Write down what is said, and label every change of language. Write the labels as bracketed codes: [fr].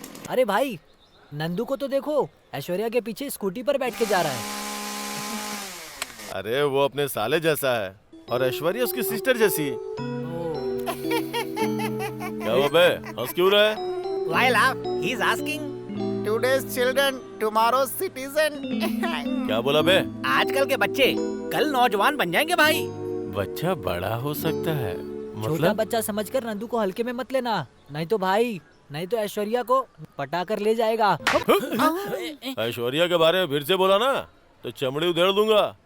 [hi] अरे भाई, नंदू को तो देखो, ऐश्वर्या के पीछे स्कूटी पर बैठ के जा रहा है। अरे वो अपने साले जैसा है और ऐश्वर्या उसकी सिस्टर जैसी। क्या हुआ बे, हंस क्यों रहा है? [en] While he is asking, today's children, tomorrow's citizen. [hi] क्या बोला बे? आजकल के बच्चे कल नौजवान बन जाएंगे भाई। बच्चा बड़ा हो सकता है, छोटा मतलब? बच्चा समझकर नंदू को हल्के में मत लेना, नहीं तो भाई नहीं तो ऐश्वर्या को पटाकर ले जाएगा। ऐश्वर्या के बारे में फिर से बोला ना तो चमड़ी उधेड़ दूंगा।